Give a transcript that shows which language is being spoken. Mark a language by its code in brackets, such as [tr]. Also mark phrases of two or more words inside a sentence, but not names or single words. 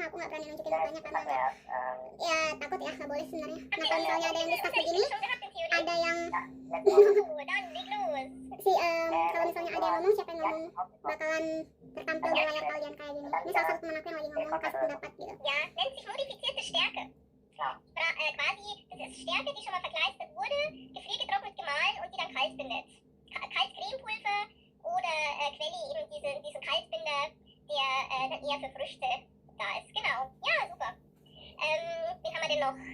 [id] Aku nggak berani nunjukin mukanya karena ya takut ya, nggak boleh sebenarnya. Nah kalau misalnya ada yang di-staff begini, ada yang kalau misalnya ada yang ngomong, siapa yang ngomong bakalan tertampil di layar kalian kayak gini. Ini salah satu teman aku yang lagi ngomong, kasih pendapat gitu. [de] Ja, nennt sich modifizierte Stärke. Quasi, das ist Stärke, die schon mal verkleistert wurde, gefriergetrocknet gemahlen und die dann kalt bindet. Kaltcremepulver oder Quelli, eben diesen Kaltbinder, der dann eher für Früchte da ist. Genau, ja, super. Wen haben wir denn noch?